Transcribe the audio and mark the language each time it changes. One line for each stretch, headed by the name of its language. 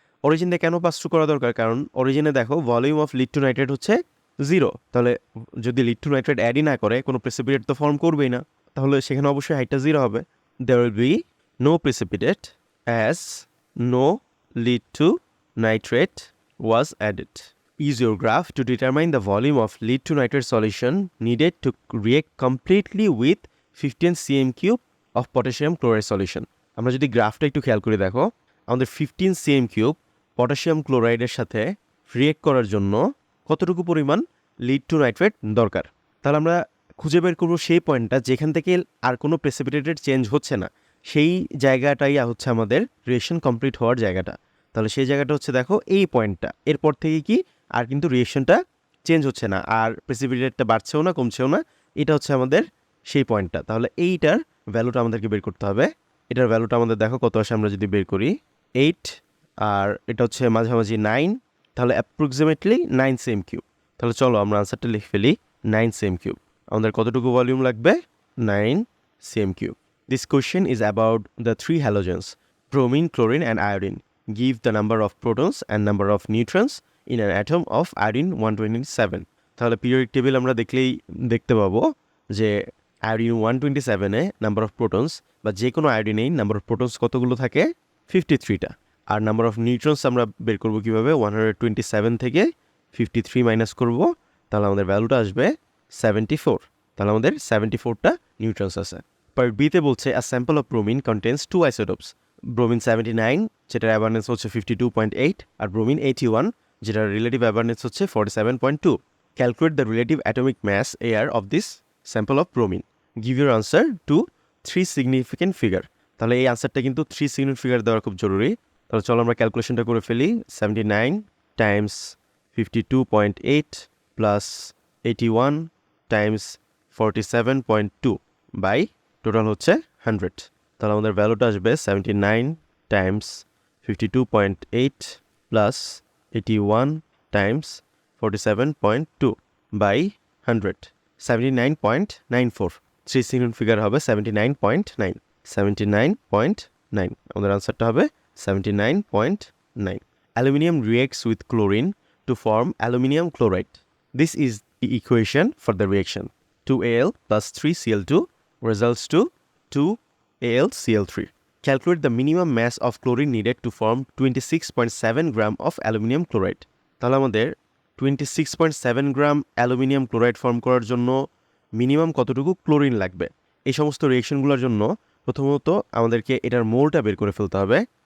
Bangla: Origin দিয়ে কেন pass through করা দরকার, কারণ অরিজিনে দেখো volume of lead to nitrate হচ্ছে 0, তাহলে যদি লিড টু নাইট্রেট অ্যাডই না করে কোনো প্রেসিপিটেট তো ফর্ম করবেই না, তাহলে সেখানে অবশ্যই হাইটটা 0 হবে।
English: There will be no precipitate as no lead two nitrate was added. Use your graph to determine the volume of lead to nitrate solution needed to react completely with 15 cm cube of potassium chloride solution.
Bangla: আমরা যদি গ্রাফটা একটু খেয়াল করে দেখো, আমাদের 15 cm cube potassium ক্লোরাইডের সাথে react করার জন্য কতটুকু পরিমাণ লিড টু নাইট্রেট দরকার। তাহলে আমরা খুঁজে বের করবো সেই পয়েন্টটা যেখান থেকে আর কোনো প্রেসিপিটেটেড চেঞ্জ হচ্ছে না, সেই জায়গাটাই হচ্ছে আমাদের রিয়েকশন কমপ্লিট হওয়ার জায়গাটা। তাহলে সেই জায়গাটা হচ্ছে দেখো এই পয়েন্টটা, এরপর থেকে কি আর কিন্তু রিয়েকশনটা চেঞ্জ হচ্ছে না, আর প্রেসিপিটেটটা বাড়ছেও না কমছেও না, এটা হচ্ছে আমাদের সেই পয়েন্টটা। তাহলে এইটার ভ্যালুটা আমাদেরকে বের করতে হবে। এটার ভ্যালুটা আমাদের দেখো কত আসে, আমরা যদি বের করি 8, আর এটা হচ্ছে মাঝামাঝি 9, তাহলে অ্যাপ্রক্সিমেটলি 9 cm কিউব। তাহলে চলো আমরা আনসারটা লিখে ফেলি 9 cm কিউব। আমাদের কতটুকু ভলিউম লাগবে? 9 cm cube.
English: This question is about the three halogens, bromine, chlorine and iodine. Give the number of protons and number of neutrons in an atom of iodine 127.
Bangla: তাহলে পিরিয়ডিক টেবিল আমরা দেখতে পাবো যে iodine 127-এ number of protons বা যে কোনো আয়োডিনেই number of protons কতগুলো থাকে? 53টা। আর নাম্বার অফ নিউট্রনস আমরা বের করবো কীভাবে? 127 থেকে 53 মাইনাস করব, তাহলে আমাদের ভ্যালুটা আসবে 74। তাহলে আমাদের 74টা নিউট্রনস আছে। পার্ট বিতে বলছে
English: a sample of bromine contains 2 আইসোটোপস,
Bangla: bromine 79 যেটার অ্যাভারেন্স হচ্ছে 52.8 আর ব্রোমিন 81 যেটার রিলেটিভ অ্যাভারেন্স হচ্ছে 47.2.
English: Calculate the relative atomic mass AR of this sample of bromine. Give your answer to 3 significant figure.
Bangla: তাহলে এই আনসারটা কিন্তু 3 significant figure দেওয়া খুব জরুরি। তাহলে চলো আমরা ক্যালকুলেশনটা করে ফেলি। 79 Times 52.8 plus 81 Times 47.2 by total হচ্ছে 100। তাহলে আমাদের ভ্যালুটা আসবে 79 Times 52.8 plus 81 Times 47.2 by 100, 79.94। 3 significant figure হবে 79.9। 79.9 আমাদের আনসারটা হবে 79.9।
English: Aluminium reacts with chlorine to form aluminium chloride. This is the equation for the reaction. 2Al plus 3Cl2 results to 2AlCl3. Calculate the minimum mass of chlorine needed to form 26.7 gram of aluminium chloride.
Bangla: তাহলে আমাদের 26.7 গ্রাম aluminium chloride form করার জন্য minimum কতটুকু chlorine লাগবে? এই সমস্ত রিয়েকশনগুলোর জন্য প্রথমত আমাদেরকে এটার মোলটা বের করে ফেলতে হবে।